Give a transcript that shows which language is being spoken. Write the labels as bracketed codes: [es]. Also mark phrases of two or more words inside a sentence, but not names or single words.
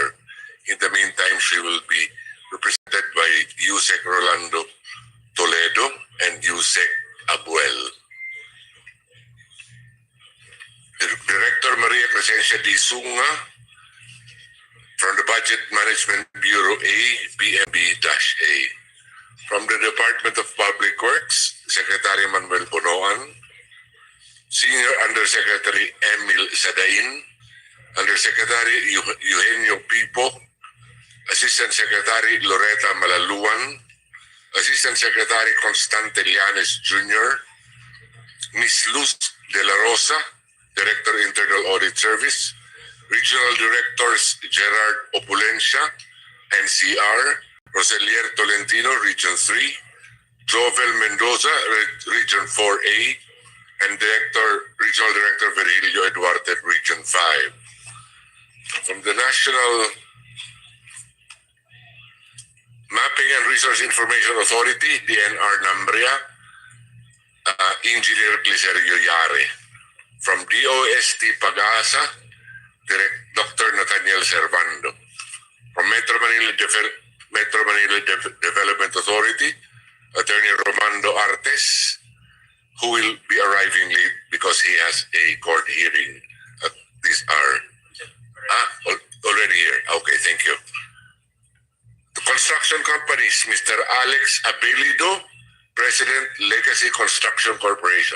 [en] In the meantime, she will be represented by Yusek Rolando Toledo and Yusek Abuel. Director Maria Crescencia D. Sunga from the Budget Management Bureau A, BMB-A. From the Department of Public Works, Secretary Manuel Bonoan, Senior Undersecretary Emil Sadain, Undersecretary Eugenio Pipo, Assistant Secretary Loretta Malaluan, Assistant Secretary Constante Llanes Jr., Ms. Luz De La Rosa, Director Internal Audit Service, Regional Directors Gerard Opulencia, NCR, Roselier Tolentino, Region 3, Jovel Mendoza, Region 4A, and Regional Director Virgilio Eduarte, Region 5. From the National Mapping and Resource Information Authority, DNR Nambria, Engineer Glicerio Yare. From DOST Pag-asa, Dr. Nathaniel Servando. From Metro Manila Development Authority, Attorney Romando Artes, who will be arriving late because he has a court hearing at this hour. Already here. Okay, thank you. The construction companies, Mr. Alex Abelido, President, Legacy Construction Corporation.